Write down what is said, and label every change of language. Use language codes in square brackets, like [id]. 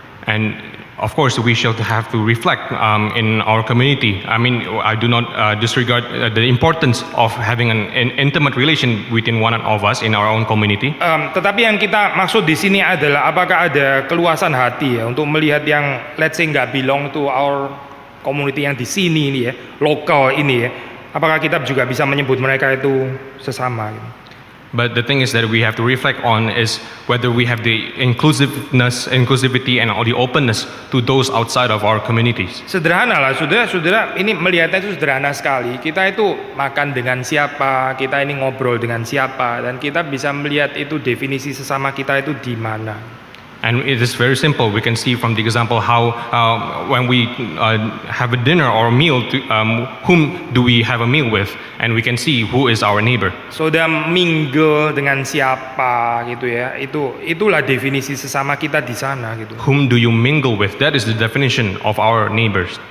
[en] And of course we shall have to reflect in our community. I mean, I do not disregard the importance of having an intimate relation within one of us in our own community. [id] Tetapi yang kita maksud di sini adalah apakah ada keluasan hati ya untuk melihat yang [en] let's say [id] nggak [en] belong to our community [id] yang di sini ini ya, lokal ini ya. Apakah kita juga bisa menyebut mereka itu sesama gitu. [en] But the thing is that we have to reflect on is whether we have the inclusivity and all the openness to those outside of our communities. [id] Sederhana lah, saudara-saudara, ini melihatnya itu sederhana sekali. Kita itu makan dengan siapa, kita ini ngobrol dengan siapa, dan kita bisa melihat itu definisi sesama kita itu di mana. [en] And it is very simple. We can see from the example how when we have a dinner or a meal, whom do we have a meal with? And we can see who is our neighbor. [id] Saudara mingle dengan siapa gitu ya. Itulah definisi sesama kita di sana gitu. [en] Whom do you mingle with? That is the definition of our neighbors.